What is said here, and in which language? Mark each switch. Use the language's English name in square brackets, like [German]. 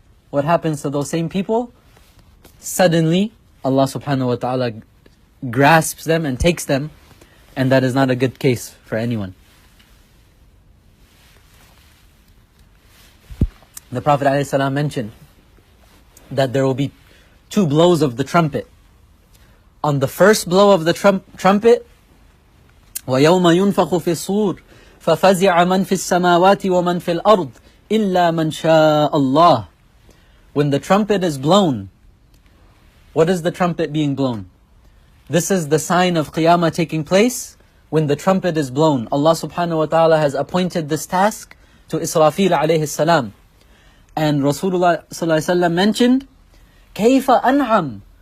[English] What happens to those same people? Suddenly, Allah subhanahu wa ta'ala grasps them and takes them, and that is not a good case for anyone. The Prophet ﷺ mentioned that there will be 2 blows of the trumpet. On the first blow of the trumpet, [Arabic] وَيَوْمَ يُنْفَخُ فِي الصُّورِ فَفَزِعَ مَنْ فِي السَّمَاوَاتِ وَمَنْ فِي الْأَرْضِ إِلَّا مَنْ شَاءَ اللَّهِ. [English] When the trumpet is blown, what is the trumpet being blown? This is the sign of Qiyamah taking place. When the trumpet is blown, Allah subhanahu wa ta'ala has appointed this task to Israfil alayhi salam. And Rasulullah sallallahu alayhi wa sallam mentioned, [Arabic] كَيْفَ أَنْعَمْ.